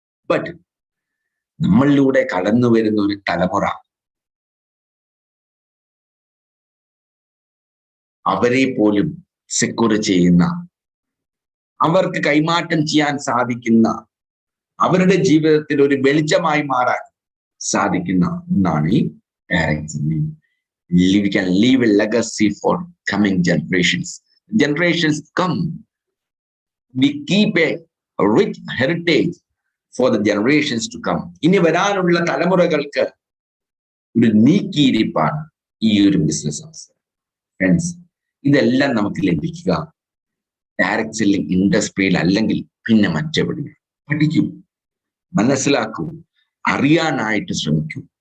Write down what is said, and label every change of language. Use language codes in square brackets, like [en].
[ml] But നമ്മളിലൂടെ കടന്നു വരുന്ന ഒരു തലമുറ, അവരെ പോലും സെക്യൂർ ചെയ്യുന്ന, അവർക്ക് കൈമാറ്റം ചെയ്യാൻ സാധിക്കുന്ന, അവരുടെ ജീവിതത്തിൽ ഒരു വെളിച്ചമായി മാറാൻ സാധിക്കുന്ന ഒന്നാണ് ഈ direct selling. [en] We can leave a legacy for coming generations. Generations come. We keep a rich heritage for the generations to come. [ml] ഇനി വരാനുള്ള തലമുറകൾക്ക് ഒരു നീക്കിയിരിപ്പാണ് ഈ ഒരു ബിസിനസ് അവസരം. ഫ്രണ്ട്സ്, ഇതെല്ലാം നമുക്ക് ലഭിക്കുക ഡയറക്റ്റ് സെല്ലിംഗ് ഇൻഡസ്ട്രിയിൽ അല്ലെങ്കിൽ പിന്നെ മറ്റെവിടെയും. പഠിക്കൂ, മനസ്സിലാക്കൂ, അറിയാനായിട്ട് ശ്രമിക്കൂ.